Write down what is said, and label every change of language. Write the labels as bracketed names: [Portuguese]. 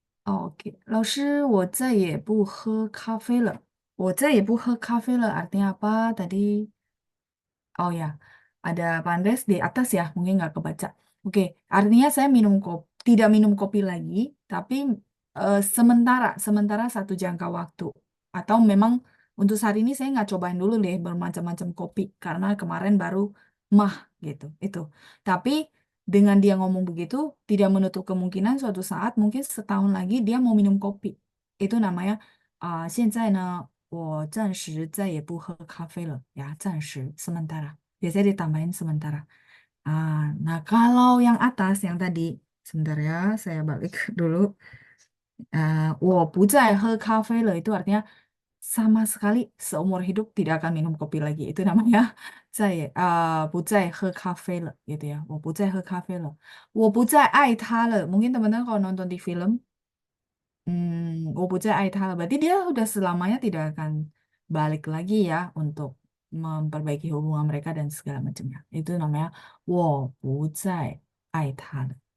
[Chinese] 哦，OK，老师，我再也不喝咖啡了。我再也不喝咖啡了 [Indonesian] artinya apa tadi? Oh ya, ada Pandes di atas ya, mungkin nggak kebaca. Oke, artinya saya tidak minum kopi lagi, tapi sementara satu jangka waktu. Atau memang untuk saat ini saya nggak cobain dulu deh bermacam-macam kopi, karena kemarin baru mah gitu, itu. Tapi dengan dia ngomong begitu, tidak menutup kemungkinan suatu saat, mungkin setahun lagi dia mau minum kopi. Itu namanya [Chinese] 现在呢，我暂时再也不喝咖啡了呀，暂时 [Indonesian] sementara. Biasanya ditambahin sementara. Nah kalau yang atas yang tadi, sebentar ya, saya balik dulu. [Chinese] 我不再喝咖啡了 [Indonesian] itu artinya sama sekali seumur hidup tidak akan minum kopi lagi. Itu namanya [Chinese] 不再喝咖啡了 [Indonesian] gitu ya. [Chinese] 我不再喝咖啡了. 我不再爱他了. [Indonesian] Mungkin teman-teman kalau nonton di film Aitha berarti dia udah selamanya tidak akan balik lagi ya untuk memperbaiki hubungan mereka dan segala macamnya. Itu namanya [Chinese] 我不再爱他了.